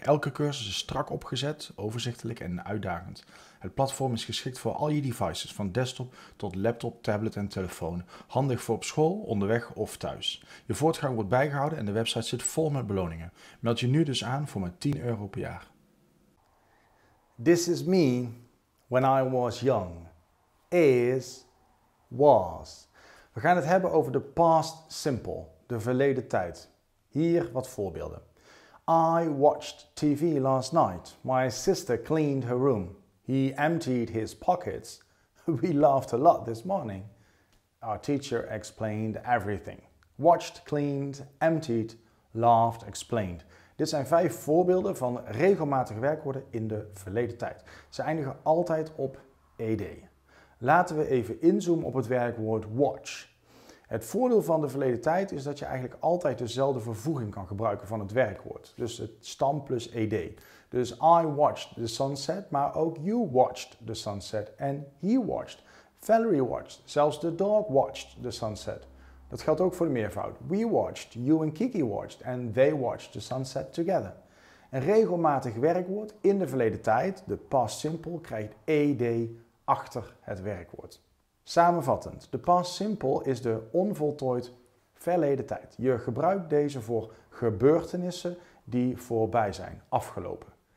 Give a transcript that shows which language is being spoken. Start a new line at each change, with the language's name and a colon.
Dutch: Elke cursus is strak opgezet, overzichtelijk en uitdagend. Het platform is geschikt voor al je devices, van desktop tot laptop, tablet en telefoon. Handig voor op school, onderweg of thuis. Je voortgang wordt bijgehouden en de website zit vol met beloningen. Meld je nu dus aan voor maar €10 per jaar.
English: This is me when I was young. Is, was.
Dutch: We gaan het hebben over de past simple, de verleden tijd. Hier wat voorbeelden.
English: I watched TV last night. My sister cleaned her room. He emptied his pockets. We laughed a lot this morning. Our teacher explained everything. Watched, cleaned, emptied, laughed, explained.
Dutch: Dit zijn 5 voorbeelden van regelmatige werkwoorden in de verleden tijd. Ze eindigen altijd op ed. Laten we even inzoomen op het werkwoord watch. Het voordeel van de verleden tijd is dat je eigenlijk altijd dezelfde vervoeging kan gebruiken van het werkwoord. Dus het stam plus ed. Dus
English: I watched the sunset,
Dutch: maar ook
English: you watched the sunset
Dutch: en
English: he watched. Valerie watched, zelfs the dog watched the sunset.
Dutch: Dat geldt ook voor de meervoud.
English: We watched, you and Kiki watched and they watched the sunset together.
Dutch: Een regelmatig werkwoord in de verleden tijd, de past simple, krijgt ed achter het werkwoord. Samenvattend, de past simple is de onvoltooid verleden tijd. Je gebruikt deze voor gebeurtenissen die voorbij zijn, afgelopen.